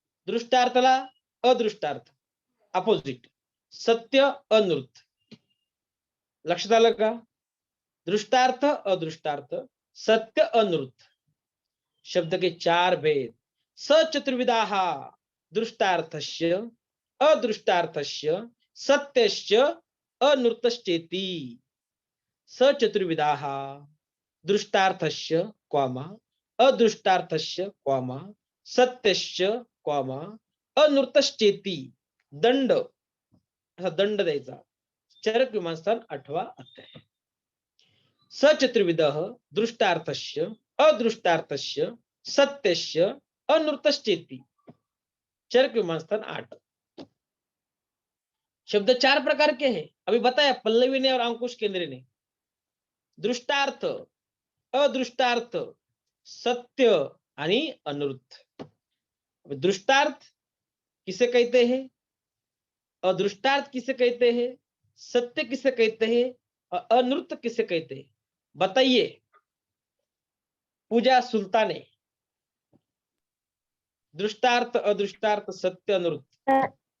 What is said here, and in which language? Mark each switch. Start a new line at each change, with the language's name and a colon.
Marathi: दृष्टार्थला अदृष्टार्थ opposite, सत्य अनृत. लक्षात आलं का?
Hindi: दृष्टार्थ अदृष्टार्थ, सत्य अनृत, शब्द के 4 भेद.
Sanskrit: सचतुर्विधाहा, दृष्टार्थस्य अदृष्टार्थस्य सत्यस्य अनृतश्चेति. सचतुर्विधाहा, दृष्टार्थस्य कॉमा अदृष्टार्थस्य कॉमा सत्यस्य कॉमा अनृतश्चेति.
Marathi: दंड, असा दंड द्यायचा. चरकव्योमस्थान 8वां अध्याय.
Sanskrit: सचतुर्विधः दृष्टार्थस्य अदृष्टार्थस्य सत्यस्य अनृतश्चेति. चरकव्योमस्थान 8.
Hindi: शब्द 4 प्रकार के हैं, अभी बताया पल्लवी ने और अंकुश केंद्रे ने.
Marathi: दृष्टार्थ, अदृष्टार्थ, सत्य आणि अनृत.
Hindi: दृष्टार्थ किसे कहते हैं, अदृष्टार्थ किसे कहते हैं, सत्य किसे कहते हैं और अनृत किसे कहते हैं, बताइए पूजा सुल्ताने.
Sanskrit: दृष्टार्थ, अदृष्टार्थ, सत्य, अनृत.